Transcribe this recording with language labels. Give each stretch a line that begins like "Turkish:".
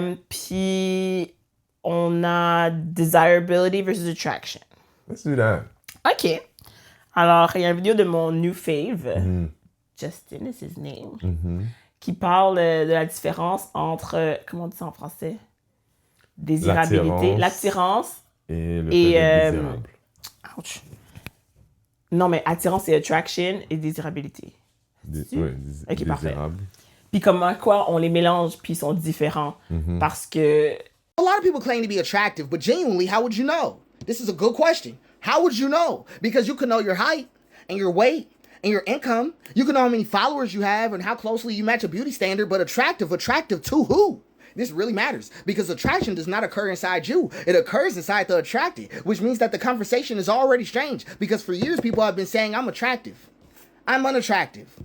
French: Puis on a
English: desirability versus attraction. Let's do that. OK.
French: Alors, il y a une vidéo de mon
English: new fave, Justin is his name,
French: qui parle de la différence entre, comment on dit ça en français? Désirabilité, l'attirance et le et, fait d'être désirable. Ouch. Non, mais attirance et attraction et désirabilité. Ouais, Ok, parfait. désirable. Puis comment quoi on les mélange puis ils sont différents parce que
English: A lot of people claim to be attractive, but genuinely, how would you know? This is a good question. How would you know? Because you can know your height and your weight and your income. You can know how many followers you have and how closely you match a beauty standard, but attractive to who? This really matters because attraction does not occur inside you. It occurs inside the attracted, which means that the conversation is already strange because for years people have been saying, I'm attractive. I'm unattractive.